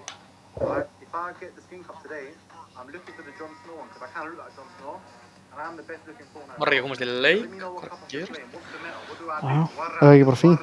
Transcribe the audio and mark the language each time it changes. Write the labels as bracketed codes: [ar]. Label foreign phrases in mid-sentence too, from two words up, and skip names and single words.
[en] Alright, if I get the skin cup today, I'm looking for the Jon Snow one because I kind of look like Jon Snow, and I'm the best looking Fortnite. [is] Var ekki að komast í leik? [en] Let me know what cup I [is] Hvað [en] should [is] gerist? [en] play and what's the meta? What do I [is] Já, [en] do? What [is] það er ekki bara fínt.